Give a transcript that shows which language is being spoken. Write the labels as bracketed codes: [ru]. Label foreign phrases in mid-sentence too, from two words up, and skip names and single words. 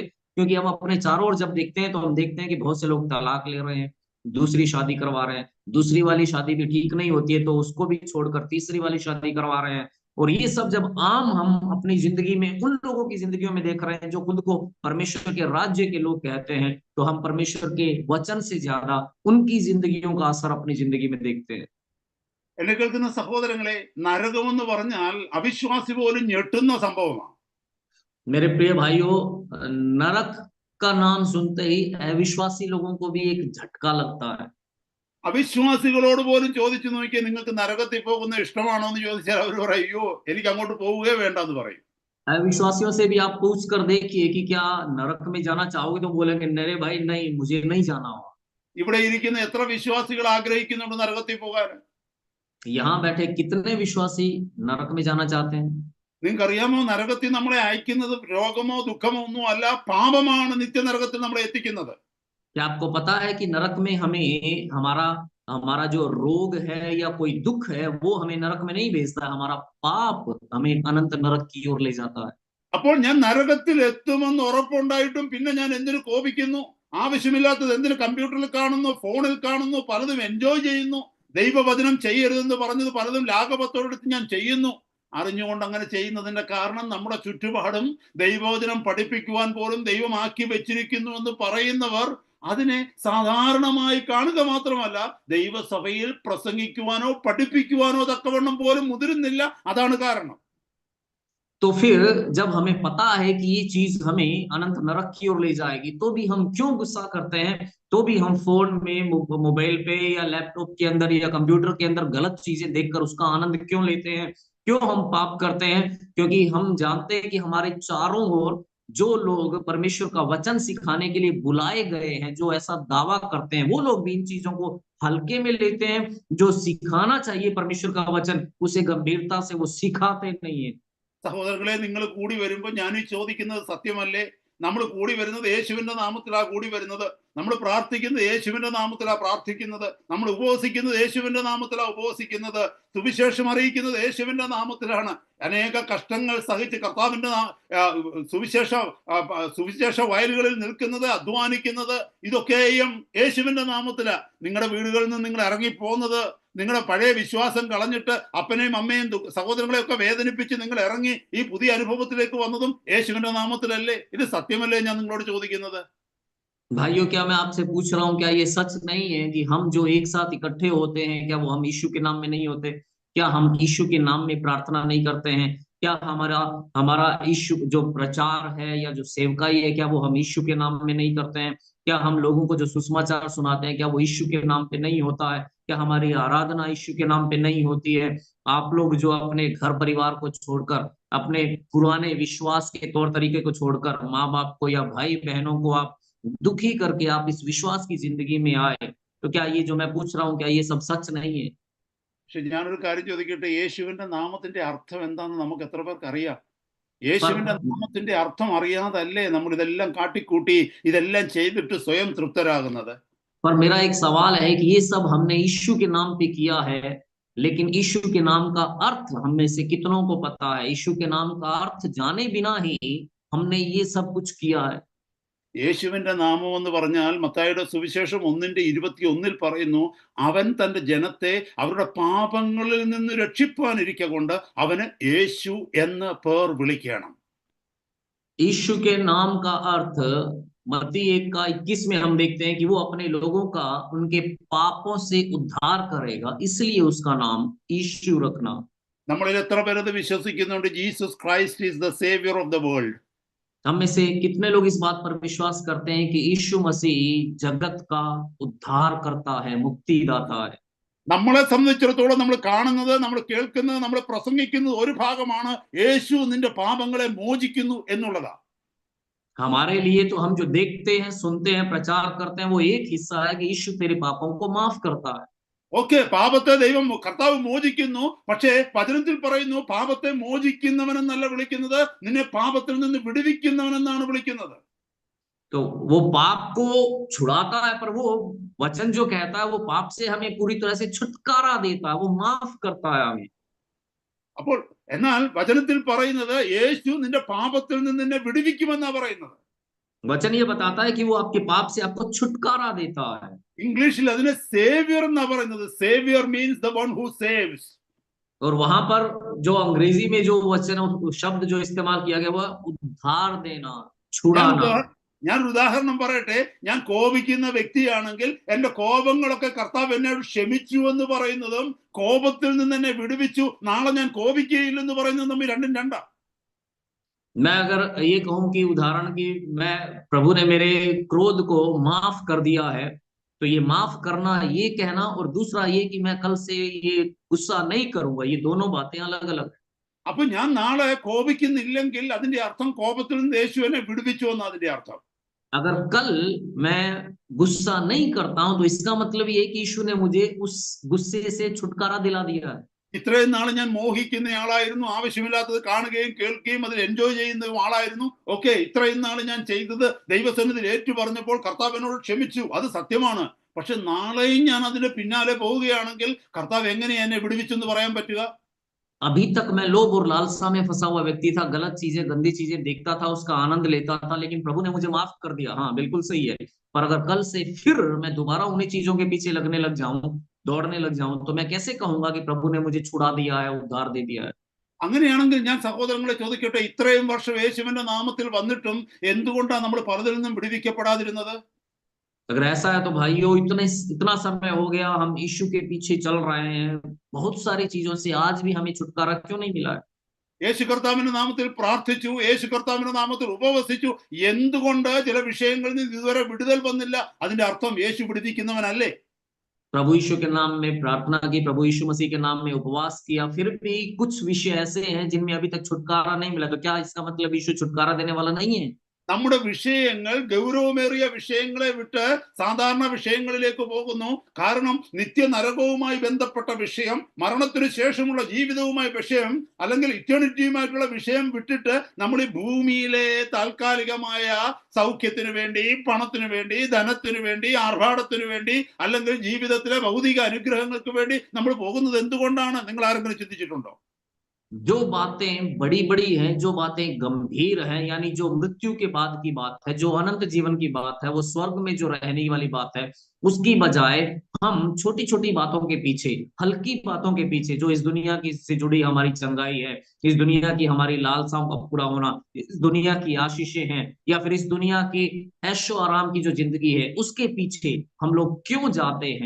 [hi] क्योंकि हम अपने चारों ओर जब देखते हैं तो हम देखते हैं कि बहुत से लोग तलाक ले रहे हैं, दूसरी शादी करवा रहे हैं, दूसरी वाली शादी भी ठीक नहीं होती है तो उसको भी छोड़कर तीसरी वाली शादी करवा रहे हैं। और ये सब जब आम हम अपनी जिंदगी में उन लोगों की जिंदगियों में देख रहे हैं जो खुद को परमेश्वर के राज्य के लोग कहते हैं, तो हम परमेश्वर के वचन से ज्यादा उनकी जिंदगियों का असर अपनी जिंदगी में देखते हैं। [ml] എന്നെ കേൾക്കുന്ന സഹോദരങ്ങളെ, നരകമെന്ന് പറഞ്ഞാൽ അവിശ്വാസി പോലും ഞെട്ടുന്ന സംഭവമാണ്. [hi] मेरे प्रिय भाइयों, नरक का नाम सुनते ही अविश्वासी लोगों को भी एक झटका लगता है। [ml] അവിശ്വാസികളോട് പോലും ചോദിച്ചു നോക്കിയാൽ നിങ്ങൾക്ക് നരകത്തിൽ പോകുന്ന ഇഷ്ടമാണോ എന്ന് ചോദിച്ചാൽ അവർ പറയും, അയ്യോ എനിക്ക് അങ്ങോട്ട് പോവുകയേ വേണ്ട എന്ന് പറയും. [hi] अविश्वासियों से भी आप पूछ कर देखिए कि क्या नरक में जाना चाहोगे, तो बोलेंगे मेरे भाई नहीं, मुझे नहीं जाना हो। [ml] ഇവിടെ ഇരിക്കുന്ന എത്ര വിശ്വാസികൾ ആഗ്രഹിക്കുന്നുണ്ട് നരകത്തിൽ പോകാൻ? [hi] यहाँ बैठे कितने विश्वासी नरक में जाना चाहते हैं? [ml] നിങ്ങൾക്കറിയാമോ, നരകത്തിൽ നമ്മളെ അയക്കുന്നത് രോഗമോ ദുഃഖമോ ഒന്നും അല്ല, പാപമാണ് നിത്യനരകത്തിൽ നമ്മളെ എത്തിക്കുന്നത്. [hi] क्या आपको पता है कि नरक में हमें हमारा जो रोग है या कोई दुख है वो हमें नरक में नहीं भेजता है, हमारा पाप हमें अनंत नरक की ओर ले जाता है। [ml] അപ്പോൾ ഞാൻ നരകത്തിൽ എത്തുമെന്ന് ഉറപ്പുണ്ടായിട്ടും പിന്നെ ഞാൻ എന്തിനു കോപിക്കുന്നു? ആവശ്യമില്ലാത്തത് എന്തിനു കമ്പ്യൂട്ടറിൽ കാണുന്നു, ഫോണിൽ കാണുന്നു, പലതും എൻജോയ് ചെയ്യുന്നു. ദൈവവചനം ചെയ്യരുതെന്ന് പറഞ്ഞത് പലതും ലാഘവത്തോടെടുത്ത് ഞാൻ ചെയ്യുന്നു. അറിഞ്ഞുകൊണ്ട് അങ്ങനെ ചെയ്യുന്നതിന്റെ കാരണം നമ്മുടെ ചുറ്റുപാടും ദൈവവചനം പഠിപ്പിക്കുവാൻ പോലും ദൈവമാക്കി വെച്ചിരിക്കുന്നു എന്ന് പറയുന്നവർ അതിനെ സാധാരണമായി കാണുക മാത്രമല്ല, ദൈവസഭയിൽ പ്രസംഗിക്കുവാനോ പഠിപ്പിക്കുവാനോ തക്കവണ്ണം പോലും മുതിരുന്നില്ല. അതാണ് കാരണം. [hi] तो फिर जब हमें पता है कि ये चीज हमें अनंत नरक की ओर ले जाएगी, तो भी हम क्यों गुस्सा करते हैं? तो भी हम फोन में, मोबाइल पे या लैपटॉप के अंदर या कंप्यूटर के अंदर गलत चीजें देखकर उसका आनंद क्यों लेते हैं? क्यों हम पाप करते हैं? क्योंकि हम जानते हैं कि हमारे चारों ओर जो लोग परमेश्वर का वचन सिखाने के लिए बुलाए गए हैं, जो ऐसा दावा करते हैं, वो लोग भी इन चीजों को हल्के में लेते हैं। जो सिखाना चाहिए परमेश्वर का वचन, उसे गंभीरता से वो सिखाते नहीं है। [ml] സഹോദരങ്ങളെ, നിങ്ങൾ കൂടി വരുമ്പോൾ ഞാൻ ഈ ചോദിക്കുന്നത് സത്യമല്ലേ? നമ്മൾ കൂടി വരുന്നത് യേശുവിന്റെ നാമത്തിലാ കൂടി വരുന്നത്. നമ്മൾ പ്രാർത്ഥിക്കുന്നത് യേശുവിന്റെ നാമത്തിലാ പ്രാർത്ഥിക്കുന്നത്. നമ്മൾ ഉപവസിക്കുന്നത് യേശുവിന്റെ നാമത്തിലാ ഉപവസിക്കുന്നത്. സുവിശേഷം അറിയിക്കുന്നത് യേശുവിന്റെ നാമത്തിലാണ്. അനേക കഷ്ടങ്ങൾ സഹിച്ച് കർത്താവിന്റെ സുവിശേഷ വയലുകളിൽ നിൽക്കുന്നത്, അധ്വാനിക്കുന്നത്, ഇതൊക്കെയും യേശുവിന്റെ നാമത്തിലാ. നിങ്ങളുടെ വീടുകളിൽ നിന്ന് നിങ്ങൾ ഇറങ്ങിപ്പോകുന്നത്, നിങ്ങളുടെ പഴയ വിശ്വാസം കളഞ്ഞിട്ട് അപ്പനെയും അമ്മയും സഹോദരങ്ങളെയും ഒക്കെ വേദനിപ്പിച്ച് നിങ്ങൾ ഇറങ്ങി ഈ പുതിയ അനുഭവത്തിലേക്ക് വന്നതും യേശുവിന്റെ നാമത്തിലല്ലേ? ഇത് സത്യമല്ലേ ഞാൻ നിങ്ങളോട് ചോദിക്കുന്നത്? [hi] भाइयों, क्या मैं आपसे पूछ रहा हूँ, क्या ये सच नहीं है कि हम जो एक साथ इकट्ठे होते हैं, क्या वो हम यीशु के नाम में नहीं होते? क्या हम यीशु के नाम में प्रार्थना नहीं करते हैं? क्या हमारा यीशु जो प्रचार है या जो सेवकाई है, क्या वो हम यीशु के नाम में नहीं करते हैं? क्या हम लोगों को जो सुसमाचार सुनाते हैं, क्या वो यीशु के नाम पे नहीं होता है? क्या हमारी आराधना यीशु के नाम पे नहीं होती है? आप लोग जो अपने घर परिवार को छोड़कर, अपने पुराने विश्वास के तौर तरीके को छोड़कर, माँ बाप को या भाई बहनों को आप दुखी करके आप इस विश्वास की जिंदगी में आए, तो क्या ये जो मैं पूछ रहा हूँ, क्या ये सब सच नहीं है? [ml] പക്ഷെ ഞാനൊരു കാര്യം ചോദിക്കട്ടെ, യേശുവിന്റെ നാമത്തിന്റെ അർത്ഥം എന്താണെന്ന് നമുക്ക് എത്ര പേർക്ക് അറിയാം? യേശുവിന്റെ നാമത്തിന്റെ അർത്ഥം അറിയാതല്ലേ നമ്മൾ ഇതെല്ലാം കാട്ടിക്കൂട്ടി ഇതെല്ലാം ചെയ്തിട്ട് സ്വയം തൃപ്തരാകുന്നത്? [hi] पर मेरा एक सवाल है कि ये सब हमने यीशु के नाम पे किया है, लेकिन यीशु के नाम का अर्थ हम में से कितनों को पता है? यीशु के नाम का अर्थ जाने बिना ही हमने ये सब कुछ किया है। [ml] യേശുവിന്റെ നാമം എന്ന് പറഞ്ഞാൽ മത്തായിയുടെ സുവിശേഷം 1:21 പറയുന്നു, അവൻ തന്റെ ജനത്തെ അവരുടെ പാപങ്ങളിൽ നിന്ന് രക്ഷിപ്പാനിരിക്കൊണ്ട് അവന് യേശു എന്ന പേർ വിളിക്കണം. [hi] यीशु के नाम का अर्थ मत्ती 1:21 में हम देखते हैं कि वो अपने लोगों का उनके पापों से उद्धार करेगा, इसलिए उसका नाम यीशु रखना। [ml] നമ്മളിൽ എത്ര പേരത് വിശ്വസിക്കുന്നുണ്ട്? [en] Jesus Christ is the saviour of the world. [hi] हम में से कितने लोग इस बात पर विश्वास करते हैं कि यीशु मसीह जगत का उद्धार करता है, मुक्तिदाता है? [ml] നമ്മളെ സംബന്ധിച്ചിടത്തോളം നമ്മൾ കാണുന്നത്, നമ്മൾ കേൾക്കുന്നത്, നമ്മൾ പ്രസംഗിക്കുന്നത് ഒരു ഭാഗമാണ്, യേശു നിന്റെ പാപങ്ങളെ മോചിക്കുന്നു എന്നുള്ളതാ. [hi] हमारे लिए तो हम जो देखते हैं, सुनते हैं, प्रचार करते हैं, वो एक हिस्सा है कि यीशु तेरे पापों को माफ करता है। [ml] ഓക്കെ, പാപത്തെ ദൈവം കർത്താവ് മോചിക്കുന്നു. പക്ഷേ വചനത്തിൽ പറയുന്നു പാപത്തെ മോചിക്കുന്നവനെന്നല്ല വിളിക്കുന്നത്, നിന്നെ പാപത്തിൽ നിന്ന് വിടുവിക്കുന്നവനെന്നാണ് വിളിക്കുന്നത്. [hi] तो वो पाप को छुड़ाता है, पर वो वचन जो कहता है वो पाप से हमें पूरी तरह से छुटकारा देता है, वो माफ करता है हमें। [ml] അപ്പോൾ എന്നാൽ വചനത്തിൽ പറയുന്നത് യേശു നിന്റെ പാപത്തിൽ നിന്ന് നിന്നെ വിടുവിക്കുമെന്നാ പറയുന്നത്. [hi] वचन ये बताता है कि वो आपके पाप से आपको छुटकारा देता है। [ml] ഇംഗ്ലീഷിൽ അതിനെ സേവിയർ എന്നാ പറയുന്നത്. [en] Saviour means the one who saves. [hi] और वहां पर जो अंग्रेजी में जो वचन शब्द जो इस्तेमाल किया गया वो उद्धार देना, छुड़ाना। [ml] ഞാനൊരു ഉദാഹരണം പറയട്ടെ. ഞാൻ കോപിക്കുന്ന വ്യക്തിയാണെങ്കിൽ എന്റെ കോപങ്ങളൊക്കെ കർത്താവ് എന്നോട് ക്ഷമിച്ചു എന്ന് പറയുന്നതും കോപത്തിൽ നിന്ന് എന്നെ വിടുവിച്ചു, നാളെ ഞാൻ കോപിക്കുകയില്ലെന്ന് പറയുന്നതും തമ്മിൽ രണ്ടും രണ്ടാ. [hi] मैं अगर ये कहूं कि उदाहरण की मैं प्रभु ने मेरे क्रोध को माफ कर दिया है, तो ये माफ करना ये कहना, और दूसरा ये कि मैं कल से ये गुस्सा नहीं करूंगा, ये दोनों बातें अलग अलग। [ml] അപ്പൊ ഞാൻ നാളെ കോപിക്കുന്നില്ലെങ്കിൽ അതിന്റെ അർത്ഥം കോപത്തിൽ നിന്ന് യേശു എന്നെ വിടുവിച്ചു എന്ന് അതിന്റെ അർത്ഥം. [hi] अगर कल मैं गुस्सा नहीं करता हूं तो इसका मतलब ये कि यीशु ने मुझे उस गुस्से से छुटकारा दिला दिया है। [ml] ഇത്രയും നാൾ ഞാൻ മോഹിക്കുന്ന ആളായിരുന്നു, ആവശ്യമില്ലാത്തത് കാണുകയും കേൾക്കുകയും അതിൽ എൻജോയ് ചെയ്യുന്ന ആളായിരുന്നു. ഓക്കെ, ഇത്രയും നാൾ ഞാൻ ചെയ്തത് ദൈവസന്നിധിയിൽ ഏറ്റു പറഞ്ഞപ്പോൾ കർത്താവ് എന്നോട് ക്ഷമിച്ചു, അത് സത്യമാണ്. പക്ഷെ നാളെയും ഞാൻ അതിന്റെ പിന്നാലെ പോവുകയാണെങ്കിൽ കർത്താവ് എങ്ങനെയാ എന്നെ വിടുവിച്ചെന്ന് പറയാൻ പറ്റുക? [hi] अभी तक मैं लोभ और लालसा में फंसा हुआ व्यक्ति था, गलत चीजें, गंदी चीजें देखता था, उसका आनंद लेता था, लेकिन प्रभु ने मुझे माफ कर दिया। हाँ, बिल्कुल सही है। पर अगर कल से फिर मैं दोबारा उन्हीं चीजों के पीछे लगने लग जाऊं, दौड़ने लग जाऊं, तो मैं कैसे कहूंगा कि प्रभु ने मुझे छुड़ा दिया है, उद्धार दे दिया है? [ml] അങ്ങനെയാണെങ്കിൽ ഞാൻ സഹോദരങ്ങളെ ചോദിക്കട്ടെ, ഇത്രയും വർഷം യേശുവിന്റെ നാമത്തിൽ വന്നിട്ടും എന്തുകൊണ്ടാണ് നമ്മൾ പലതിൽ നിന്നും വിടുവിക്കപ്പെടാതിരുന്നത്? [hi] अगर ऐसा है तो भाइयों, इतना समय हो गया हम यीशु के पीछे चल रहे हैं, बहुत सारी चीजों से आज भी हमें छुटकारा क्यों नहीं मिला है? [ml] യേശു കർത്താവിന്റെ നാമത്തിൽ പ്രാർത്ഥിച്ചു, യേശു കർത്താവിന്റെ നാമത്തിൽ ഉപവസിച്ചു, എന്തുകൊണ്ട് ചില വിഷയങ്ങളിൽ നിന്ന് ഇതുവരെ വിടുതൽ വന്നില്ല? അതിന്റെ അർത്ഥം യേശു വിടുവിക്കുന്നവനല്ലേ? [hi] प्रभु यीशु के नाम में प्रार्थना की, प्रभु यीशु मसीह के नाम में उपवास किया, फिर भी कुछ विषय ऐसे हैं जिनमें अभी तक छुटकारा नहीं मिला, तो क्या इसका मतलब यीशु छुटकारा देने वाला नहीं है? [ml] നമ്മുടെ വിഷയങ്ങൾ ഗൗരവമേറിയ വിഷയങ്ങളെ വിട്ട് സാധാരണ വിഷയങ്ങളിലേക്ക് പോകുന്നു. കാരണം നിത്യനരകവുമായി ബന്ധപ്പെട്ട വിഷയം, മരണത്തിന് ശേഷമുള്ള ജീവിതവുമായി വിഷയം, അല്ലെങ്കിൽ ഇറ്റേണിറ്റിയുമായിട്ടുള്ള വിഷയം വിട്ടിട്ട് നമ്മൾ ഈ ഭൂമിയിലെ താൽക്കാലികമായ സൗഖ്യത്തിന് വേണ്ടി, പണത്തിന് വേണ്ടി, ധനത്തിന് വേണ്ടി, ആർഭാടത്തിന് വേണ്ടി, അല്ലെങ്കിൽ ജീവിതത്തിലെ ഭൗതിക അനുഗ്രഹങ്ങൾക്ക് വേണ്ടി നമ്മൾ പോകുന്നത് എന്തുകൊണ്ടാണ്? നിങ്ങൾ ആരെങ്കിലും ചിന്തിച്ചിട്ടുണ്ടോ? [hi] जो बातें बड़ी बड़ी हैं, जो बातें गंभीर हैं, यानी जो मृत्यु के बाद की बात है, जो अनंत जीवन की बात है, वो स्वर्ग में जो रहने वाली बात है, उसकी बजाय हम छोटी छोटी बातों के पीछे, हल्की बातों के पीछे, जो इस दुनिया की से जुड़ी हमारी चंगाई है, इस दुनिया की हमारी लालसाओं का पूरा होना, इस दुनिया की आशीषें हैं, या फिर इस दुनिया की ऐशो आराम की जो जिंदगी है, उसके पीछे हम लोग क्यों जाते हैं?